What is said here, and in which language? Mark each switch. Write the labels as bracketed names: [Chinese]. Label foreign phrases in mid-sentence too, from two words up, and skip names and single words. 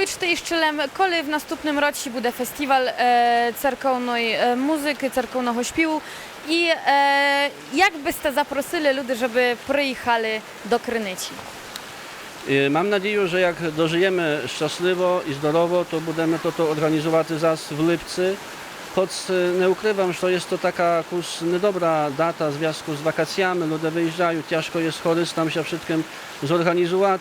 [Ukrainian] щелем, коли в наступному році буде фестиваль церковної музики, церковного [Polish] śpiewu i jak byście zaprosili ludzi, żeby przyjechali do Krynyci? Mam nadzieję, że jak dożyjemy szczęśliwo i zdrowo, to będziemy to organizować zas w lipcu. Choć nie ukrywam, że to jest to taka jakoś niedobra data w związku z wakacjami, ludzie wyjeżdżają, ciężko jest turystom się wszystkim zorganizować.